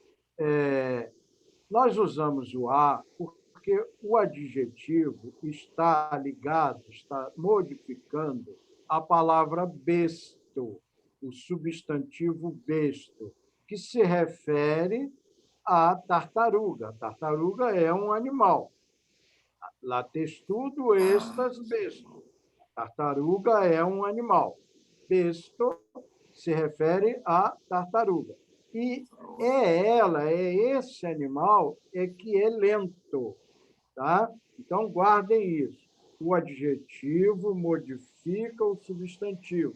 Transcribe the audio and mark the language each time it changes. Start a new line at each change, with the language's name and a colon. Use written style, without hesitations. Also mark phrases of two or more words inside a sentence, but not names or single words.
Portuguese: Nós usamos o A porque o adjetivo está ligado, está modificando a palavra besto, o substantivo besto, que se refere à tartaruga. A tartaruga é um animal.
Esperanto: Latestudo estas besto.
Portuguese: Tartaruga é um animal. Besto se refere à tartaruga. E esse animal que é lento. Tá? Então, guardem isso. O adjetivo modifica o substantivo.